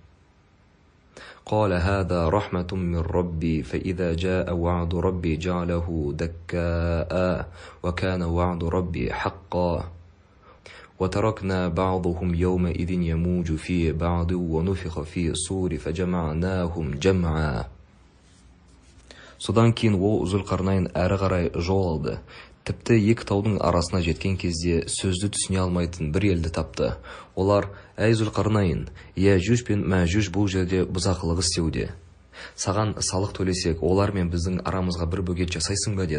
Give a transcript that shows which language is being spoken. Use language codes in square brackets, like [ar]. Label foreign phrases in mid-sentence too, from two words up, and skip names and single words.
[ar] قال هذا رحمة من ربي فإذا جاء وعد ربي جعله دكاء وكان وعد ربي حقا وتركنا بعضهم يومئذ يموج في بعض ونفخ في الصور فجمعناهم جمعا. [kk] Содан кейін ол Зүлқарнайн әрі қарай жол алды. Тіпті екі таудың арасына жеткен кезде сөзді түсіне алмайтын бір елді тапты. Олар: "Әй Зүлқарнайн, Яжуж бен Мәжуж бұл жерде бұзақылық істеуде. Саған салық төлесек, олар мен біздің арамызға бір бөгет жасайсың ба?"